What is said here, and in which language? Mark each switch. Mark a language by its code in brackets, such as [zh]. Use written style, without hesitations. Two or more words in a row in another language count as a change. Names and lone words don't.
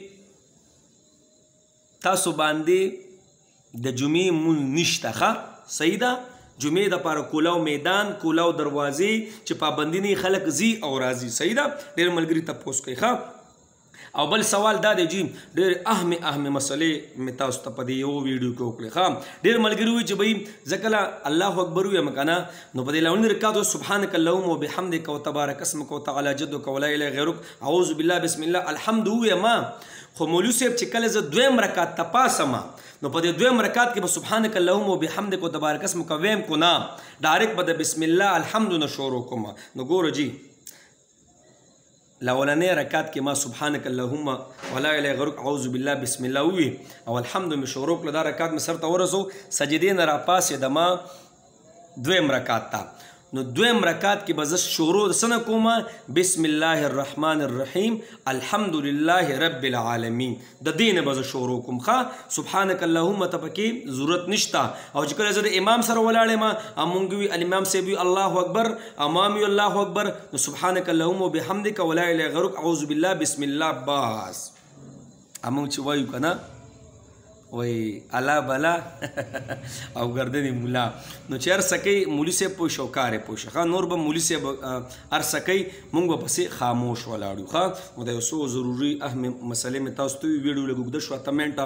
[ps] تاسو باندې د جمعې مونځ نشته ښه صحیح ده جمعې دپاره کولاو میدان کولاو دروازې چې پابندي نه خلک ځي او راځي صحیح ده ډېر ملګري تپوس کوي ښه او بل سوال دا دی جی ډېر اهمې مسلې مې تاسو ته په دې یو ویډیو کې وکړې ښه ډېر ملګري وایي چې بهی زه کله [ar] الله اکبر [ps] ویم که نه نو په دې لومړي رکعت [ar] سبحانک اللهم وبحمدک وتبارک اسمک وتعالی جدک ولا اله غیرک اعوذ بالله بسم الله الحمد [ps] ویم خو مولوي صاحب چې کله زه 2م رکعت ته پاسم نو په دې 2م رکعت کې به [ar] سبحانک اللهم وبحمدک وتبارک اسمک [ps] ویم کو نه ډایرکټ به د [ar] بسم الله الحمد [ps] نه شروع کوم نو ګوره جی لولنې رکعت کې ما [ar] سبحانک اللهم ولا اله غیرک اعوذ بالله بسم الله [ps] وی او الحمد مې شروع کړه دا رکعت مې سر ته ورسو سجدې نه راپاسېدم ما 2م رکعت ته نو 2م رکعت کې به زه شروع څه نه کوم [ar] بسم الله الرحمن الرحیم الحمد لله رب العالمین [ps] د دې نه به زه شروع کوم ښه [ar] سبحانک اللهم [ps] ته پکې ضرورت نشته او چې کله زه د امام سره ولاړ یم مونږ وي الامام صاحب وي [ar] الله اکبر [ps] امام وي [ar] الله اکبر [ps] نو سبحانک [ar] اللهم وبحمدک ولا اله غیرک اعوذ بالله بسم الله [ps] بس مونږ چې وایو که نه وای الله بلا او ګردنې مولا نو چې هر څه کوي مولي صاحب پوه شو کار یې پوه شه ښه نور به مولي صاحب هر څه کوي مونږ به پسې خاموش ولاړ یو ښه نو د یو څو ضروري اهمې مسلې مې تاسو ته ویډیو لږ اوږده شوه 8 منټه